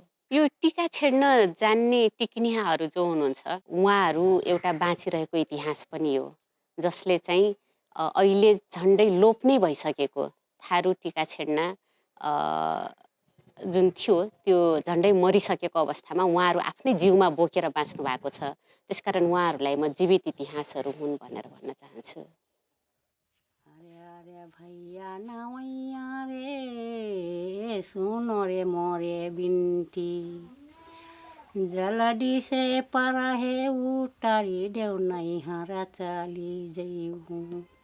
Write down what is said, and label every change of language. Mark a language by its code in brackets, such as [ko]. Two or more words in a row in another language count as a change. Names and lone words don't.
[ne] यो टीका छेड्न जान्ने टिकनियाहरू जो हुनुहुन्छ उहाँहरू एउटा बाँचिरहेको इतिहास पनि हो, जसले चाहिँ अहिले झन्डै लोप नै भइसकेको थारू टीका छेड्न जुन थियो त्यो झन्डै मरिसकेको अवस्थामा उहाँहरू आफ्नै जिउमा बोकेर बाँच्नु भएको छ। त्यसकारण उहाँहरूलाई म जीवित इतिहासहरू हुन् भनेर भन्न चाहन्छु। [bho] अरे भैया नवैया रे सुनो रे मोरे बिन्ती जलडी से पारा है उतारी देव नहीं हरा चली जइहूँ।